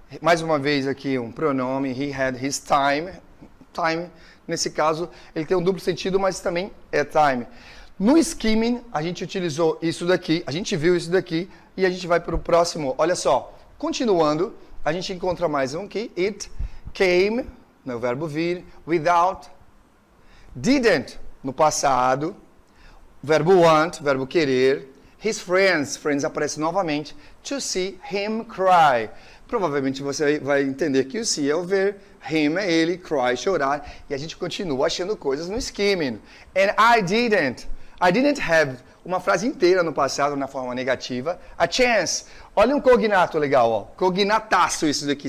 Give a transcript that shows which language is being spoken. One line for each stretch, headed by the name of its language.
Portuguese: Mais uma vez aqui um pronome,
English: he had his time.
Portuguese: Time, nesse caso, ele tem um duplo sentido, mas também é time. No skimming, a gente utilizou isso daqui, a gente viu isso daqui, e a gente vai para o próximo. Olha só, continuando, a gente encontra mais um aqui.
English: It came,
Portuguese: no verbo vir,
English: without, didn't,
Portuguese: no passado, verbo want, verbo querer,
English: his friends,
Portuguese: friends aparece novamente,
English: to see him cry.
Portuguese: Provavelmente você vai entender que o see é o ver, him é ele, cry, chorar, e a gente continua achando coisas no skimming.
English: And I didn't have,
Portuguese: uma frase inteira no passado, na forma negativa,
English: a chance.
Portuguese: Olha um cognato legal, ó. Cognataço isso daqui.